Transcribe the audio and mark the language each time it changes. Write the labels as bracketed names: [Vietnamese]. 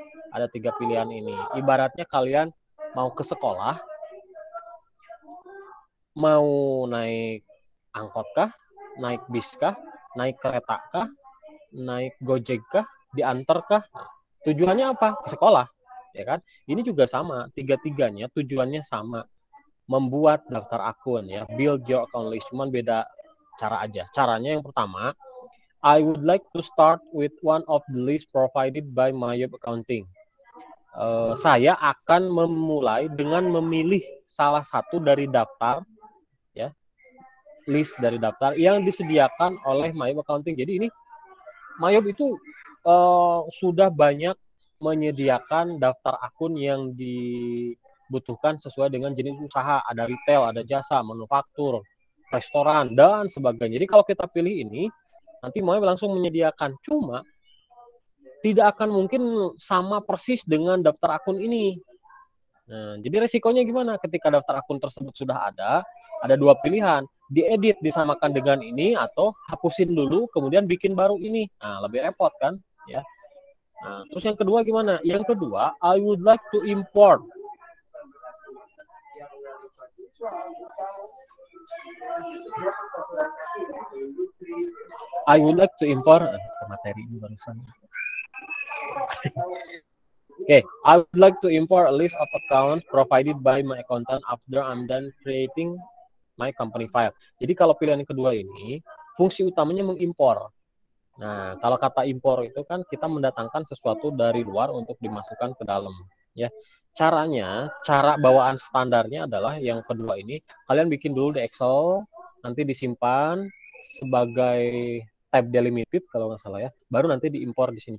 [Indonesian] Ada 3 pilihan ini. Ibaratnya kalian mau ke sekolah, mau naik angkot kah, naik bis kah, naik kereta kah, naik gojek kah, diantar kah? Nah, tujuannya apa? Ke sekolah, ya kan? Ini juga sama, 3-tiganya tujuannya sama, membuat daftar akun, ya, [English] build your account list, [Indonesian] cuman beda cara aja. Caranya yang pertama, [English] I would like to start with one of the list provided by Mayob Accounting. [Indonesian] Saya akan memulai dengan memilih salah satu dari daftar, ya, list dari daftar yang disediakan oleh Mayob Accounting. Jadi ini Mayob itu sudah banyak menyediakan daftar akun yang dibutuhkan sesuai dengan jenis usaha. Ada retail, ada jasa, manufaktur, restoran, dan sebagainya. Jadi kalau kita pilih ini, nanti Mayob langsung menyediakan. Cuma tidak akan mungkin sama persis dengan daftar akun ini. Nah, jadi resikonya gimana? Ketika daftar akun tersebut sudah ada 2 pilihan. Diedit disamakan dengan ini atau hapusin dulu kemudian bikin baru ini. Nah, lebih repot kan, ya. Nah, terus yang kedua gimana? Yang kedua, [English] I would like to import. I would like to import [Indonesian] materi ini barusan. [English] Okay, I would like to import a list of accounts provided by my accountant after I'm done creating my company file. [Indonesian] Jadi kalau pilihan yang kedua ini, fungsi utamanya mengimpor. Nah, kalau kata impor itu kan kita mendatangkan sesuatu dari luar untuk dimasukkan ke dalam, ya. Caranya, cara bawaan standarnya adalah yang kedua ini, kalian bikin dulu di Excel, nanti disimpan sebagai tab delimited kalau nggak salah ya, baru nanti diimpor di sini.